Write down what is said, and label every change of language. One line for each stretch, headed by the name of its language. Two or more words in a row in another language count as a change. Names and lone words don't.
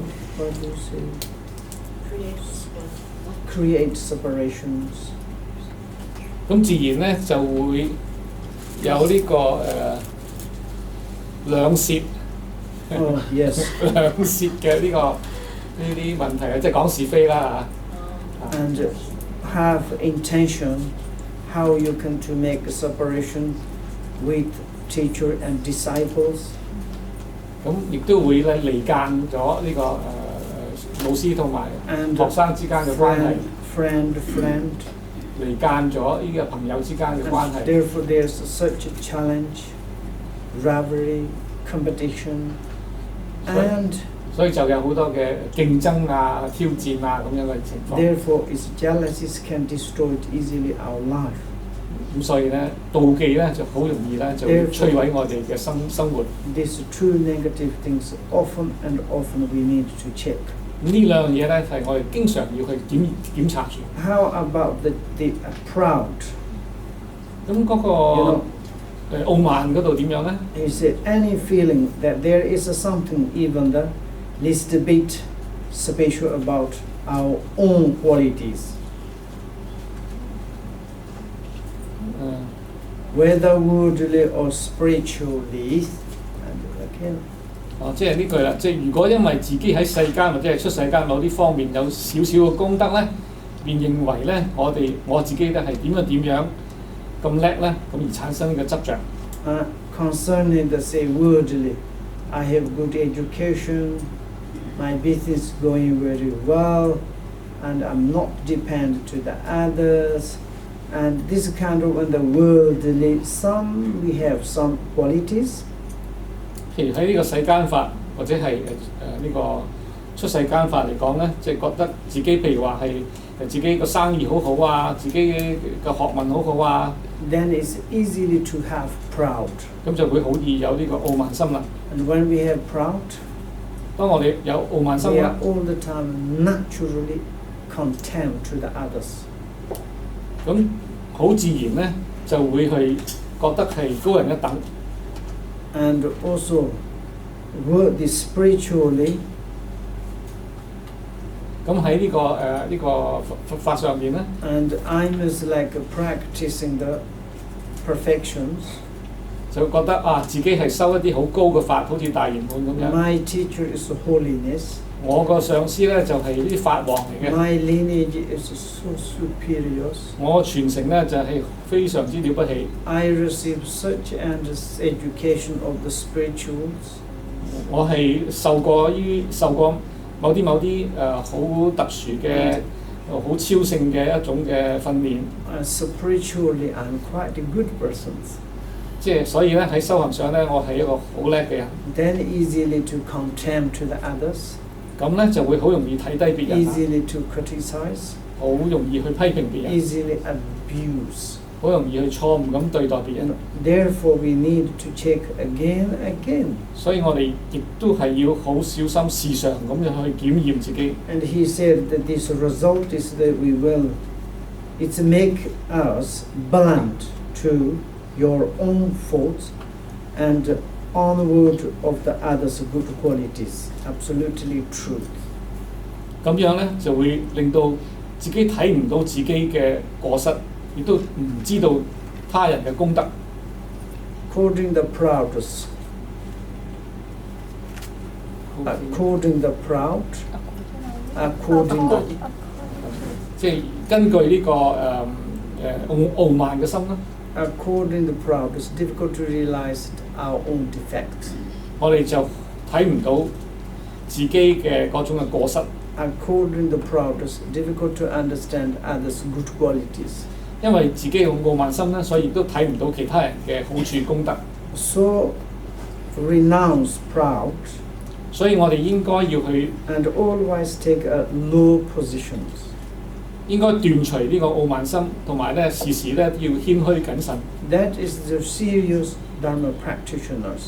English: What do you say? Create separations.
Cantonese: 咁自然咧就會有呢、個兩舌
English: Oh yes.
Cantonese: 兩舌嘅呢啲問題啊，即係講是非啦嚇。
English: And have intention how you can to make a separation with teacher and disciples.
Cantonese: 咁亦都會咧離間咗呢個老師同埋
English: And
Cantonese: 學生之間嘅關係，
English: friend.
Cantonese: 離間咗呢個朋友之間嘅關
English: And
Cantonese: 係。
English: therefore there's such a challenge, rivalry, competition, and
Cantonese: 所以就有好多嘅競爭啊、挑戰啊咁樣嘅情況。
English: therefore its jealousies can destroy easily our life.
Cantonese: 咁所以咧，妒忌咧就好容易咧就會摧毀我哋嘅生活。
English: These two negative things often we need to check.
Cantonese: 咁呢兩樣嘢咧係我哋經常要去檢查住。
English: How about the proud?
Cantonese: 咁嗰、個
English: You know,
Cantonese: 傲慢嗰度點樣咧？
English: He said, any feeling that there is something even the least bit special about our own qualities, 誒、 whether worldly or spiritually. And again,
Cantonese: 即係呢句啦，即係如果因為自己喺世間或者係出世間某啲方面有少少嘅功德咧，便認為咧我自己咧係點樣咁叻咧，咁而產生嘅執着。
English: concerning the say worldly, I have good education, my business going very well, and I'm not dependent to the others. And this kind of in the worldly, we have some qualities.
Cantonese: 譬如喺呢個世間法或者係呢個出世間法嚟講咧，即係覺得自己譬如話係自己個生意好好啊，自己嘅學問好好啊，
English: then it's easily to have proud.
Cantonese: 咁就會好易有呢個傲慢心啦。
English: And when we have proud,
Cantonese: 當我哋有傲慢心
English: we
Cantonese: 啦
English: are，all the time naturally contempt to the others.
Cantonese: 咁好自然咧就會去覺得係高人一等。
English: And also, worthy spiritually,
Cantonese: 咁喺呢個佛法上面咧，
English: and I'm is like practicing the perfections.
Cantonese: 就覺得啊自己係修一啲好高嘅法，好似大圓滿咁樣。
English: My teacher is holiness.
Cantonese: 我個上司咧就係啲法王嚟嘅，
English: My lineage is so superior.
Cantonese: 我傳承咧就係非常之了不起。
English: I received such an education of the spirituals.
Cantonese: 我係受過某啲好特殊嘅好超性嘅一種嘅訓練，
English: Spiritually, I'm quite a good person.
Cantonese: 即係所以咧喺修行上咧，我係一個好叻嘅人。
English: Then easily to contempt to the others,
Cantonese: 咁咧就會好容易睇低別人，
English: easily to criticize,
Cantonese: 好容易去批評別人，
English: easily abuse.
Cantonese: 好容易去錯誤咁對待別人。
English: Therefore, we need to check again.
Cantonese: 所以我哋亦都係要好小心時常咁樣去檢驗自己。
English: And he said that this result is that it's make us blunt to your own faults and onward of the others' good qualities. Absolutely true.
Cantonese: 咁樣咧就會令到自己睇唔到自己嘅過失，亦都唔知道他人嘅功德。
English: According the proud, according the
Cantonese: 即係根據呢個傲慢嘅心啦，
English: according the proud, it's difficult to realize our own defects.
Cantonese: 我哋就睇唔到自己嘅嗰種嘅過失，
English: According the proud, it's difficult to understand others' good qualities.
Cantonese: 因為自己有傲慢心咧，所以亦都睇唔到其他人嘅好處功德。
English: So renounce proud
Cantonese: 所以我哋應該要去
English: and always take a low positions.
Cantonese: 應該斷除呢個傲慢心，同埋咧時時咧要謙虛謹慎。
English: That is the serious Dharma practitioners.